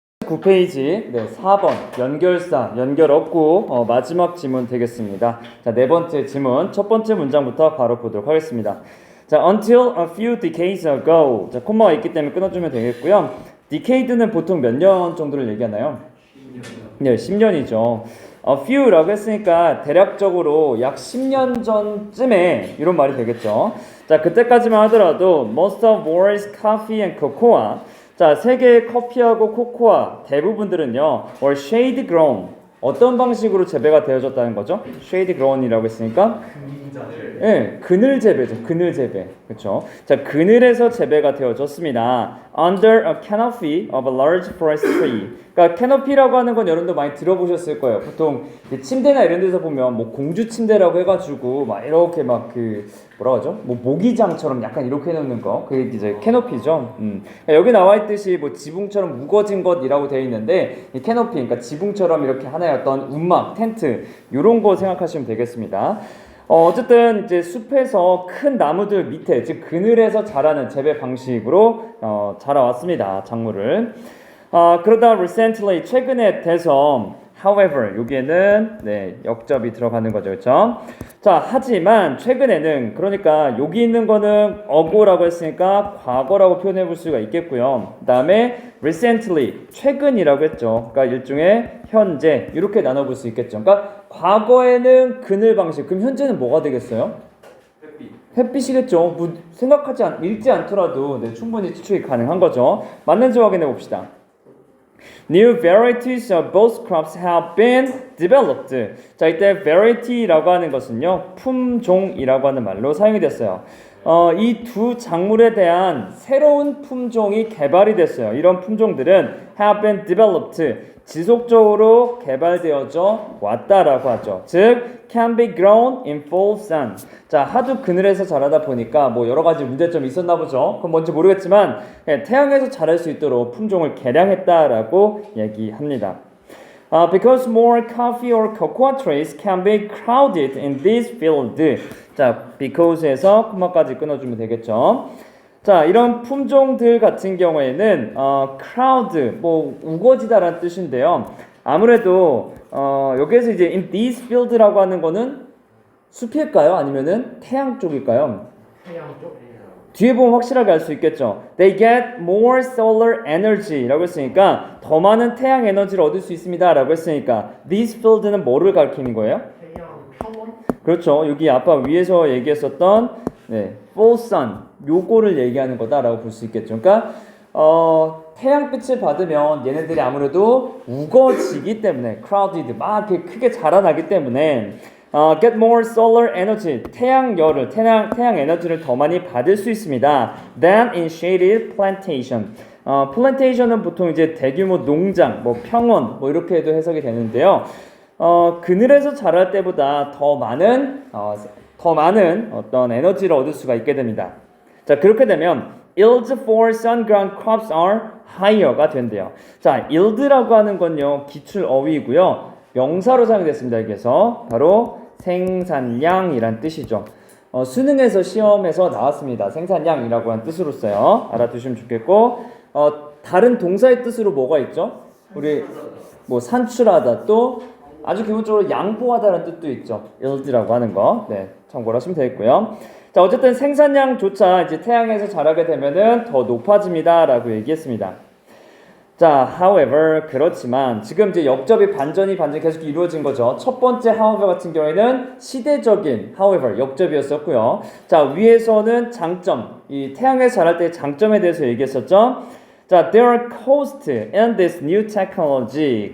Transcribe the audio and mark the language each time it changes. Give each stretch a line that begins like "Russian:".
Korean: 49페이지 4번 연결사, 연결 없고 마지막 지문 되겠습니다. 자, 네 번째 지문, 첫 번째 문장부터 바로 보도록 하겠습니다.
English: 자, until a few decades ago.
Korean: 자, 콤마가 있기 때문에 끊어주면 되겠고요. decade는 보통 몇 년 정도를 얘기하나요? 10년이요. 네, 10년이죠. a few라고 했으니까 대략적으로 약 10년 전쯤에 이런 말이 되겠죠. 자, 그때까지만 하더라도
English: most of world's coffee and cocoa.
Korean: 자, 세계의 커피하고 코코아 대부분들은요,
English: were shade grown.
Korean: 어떤 방식으로 재배가 되어졌다는 거죠?
English: shade grown
Korean: 이라고 했으니까 네, 그늘 재배죠. 그늘 재배. 그렇죠? 자, 그늘에서 재배가 되어졌습니다.
English: Under a canopy of a large forest tree.
Korean: 그러니까 캐노피라고 하는 건 여러분도 많이 들어보셨을 거예요. 보통 침대나 이런 데서 보면 뭐 공주 침대라고 해가지고 막 이렇게 막 그 뭐라 하죠? 뭐 모기장처럼 약간 이렇게 해놓는 거. 그게 이제 캐노피죠. 여기 나와 있듯이 뭐 지붕처럼 무거진 것이라고 되어 있는데 이 캐노피, 그러니까 지붕처럼 이렇게 하나의 어떤 움막, 텐트 이런 거 생각하시면 되겠습니다. 어쨌든 이제 숲에서 큰 나무들 밑에, 즉 그늘에서 자라는 재배 방식으로 자라왔습니다. 작물을. 그러다 recently, 최근에 돼서 however, 여기에는 역접이 들어가는 거죠. 그렇죠? 자, 하지만 최근에는, 그러니까 여기 있는 거는 ago라고 했으니까 과거라고 표현해 볼 수가 있겠고요. 그 다음에 recently, 최근이라고 했죠. 그러니까 일종의 현재 이렇게 나눠볼 수 있겠죠. 그러니까 과거에는 그늘 방식, 그럼 현재는 뭐가 되겠어요? 햇빛이겠죠. 뭐 읽지 않더라도 충분히 추측이 가능한 거죠. 맞는지 확인해 봅시다.
English: New varieties of both crops have been developed.
Korean: 자, 이때 variety라고 하는 것은요, 품종이라고 하는 말로 사용이 됐어요. 이 두 작물에 대한 새로운 품종이 개발이 됐어요. 이런 품종들은
English: have been developed.
Korean: 지속적으로 개발되어져 왔다라고 하죠.
English: 즉, can be grown in full sun.
Korean: 자, 하도 그늘에서 자라다 보니까 뭐 여러 가지 문제점이 있었나 보죠. 그건 뭔지 모르겠지만 태양에서 자랄 수 있도록 품종을 개량했다라고 얘기합니다.
English: Because more coffee or cocoa trees can be crowded in this field.
Korean: 자, because에서 콤마까지 끊어주면 되겠죠. 자, 이런 품종들 같은 경우에는 crowd, 뭐 우거지다라는 뜻인데요. 아무래도 여기에서 이제 in this field라고 하는 거는 숲일까요? 아니면은 태양 쪽일까요? 태양 쪽? 뒤에 보면 확실하게 알 수 있겠죠.
English: They get more solar energy
Korean: 라고 했으니까 더 많은 태양 에너지를 얻을 수 있습니다라고 했으니까 this field는 뭐를 가리키는 거예요? 태양 평원? 그렇죠. 여기 아까 위에서 얘기했었던 full sun 요거를 얘기하는 거다라고 볼 수 있겠죠. 그러니까 태양빛을 받으면 얘네들이 아무래도 우거지기 때문에 crowded 막 이렇게 크게 자라나기 때문에
English: get more solar energy
Korean: 태양열을 태양 에너지를 더 많이 받을 수 있습니다.
English: than in shaded plantation.
Korean: plantation은 보통 이제 대규모 농장, 뭐 평원, 뭐 이렇게도 해석이 되는데요. 그늘에서 자랄 때보다 더 많은 어떤 에너지를 얻을 수가 있게 됩니다. 자, 그렇게 되면
English: yields for sun-grown crops are higher가 된대요.
Korean: 자, yield라고 하는 건요, 기출 어휘이고요. 명사로 사용됐습니다. 여기서 바로 생산량이란 뜻이죠. 수능에서 시험에서 나왔습니다. 생산량이라고 하는 뜻으로 써요. 알아두시면 좋겠고, 다른 동사의 뜻으로 뭐가 있죠? 우리 뭐 산출하다, 또 아주 기본적으로 양보하다라는 뜻도 있죠. yield라고 하는 거. 참고를 하시면 되겠고요. 자, 어쨌든 생산량조차 이제 태양에서 자라게 되면은 더 높아집니다라고 얘기했습니다. 자, however, 그렇지만 지금 이제 역접이 반전이 계속 이루어진 거죠. 첫 번째 however 같은 경우에는 시대적인 however 역접이었었고요. 자, 위에서는 장점, 이 태양에서 자랄 때의 장점에 대해서 얘기했었죠.
English: 자, there are costs in this new technology.